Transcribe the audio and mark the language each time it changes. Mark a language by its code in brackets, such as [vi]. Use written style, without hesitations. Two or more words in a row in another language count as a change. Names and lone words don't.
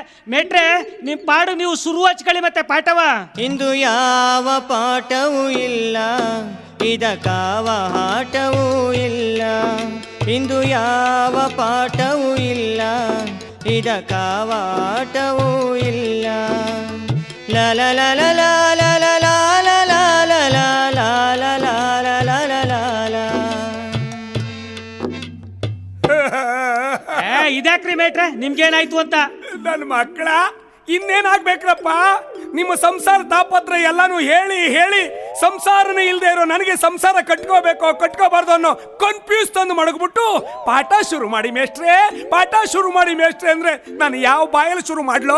[kn] ಮೇಟ್ರೆ ನಿಮ್ ಪಾಡು ನೀವು ಶುರು ಹಚ್ಕೊಳ್ಳಿ ಮತ್ತೆ ಪಾಠವ. ಇಂದು ಯಾವ ಪಾಠವೂ ಇಲ್ಲ ಇದಕ್ಕಾವ ಆಟವೂ ಇಲ್ಲ ಇಂದು ಯಾವ ಪಾಠವೂ ಇಲ್ಲ ಇದಕ್ಕಾವ ಆಟವೂ ಇಲ್ಲ ಲ ಲ ಲ ಲ ಲ ಲ ಲ ಲ ಲ ಲ ಲ ಲ ಲ ಲ ಲ ಲ ಲ ಲ ಲ. ಇದ್ಯಾಕ್ರಿ ಮೇಟ್ರೆ ನಿಮ್ಗೇನಾಯ್ತು ಅಂತ? ನನ್ನ ಮಕ್ಕಳ ಇನ್ನೇನಾಗ್ಬೇಕ್ರಪ್ಪ? ನಿಮ್ಮ ಸಂಸಾರ ತಾಪತ್ರ ಎಲ್ಲಾನು ಹೇಳಿ ಹೇಳಿ ಸಂಸಾರನೇ ಇಲ್ದೇ ಇರೋ ನನಗೆ ಸಂಸಾರ ಕಟ್ಕೋಬೇಕೋ ಕಟ್ಕೋಬಾರ್ದು ಅನ್ನೋ ಕನ್ಫ್ಯೂಸ್ ತಂದು ಮಡಗ್ಬಿಟ್ಟು ಪಾಠ ಶುರು ಮಾಡಿ ಮೇಷ್ಟ್ರೆ, ಪಾಠ ಶುರು ಮಾಡಿ ಮೇಷ್ಟ್ರೆ ಅಂದ್ರೆ ನಾನು ಯಾವ ಬಾಯಲ್ಲಿ ಶುರು ಮಾಡ್ಲೋ?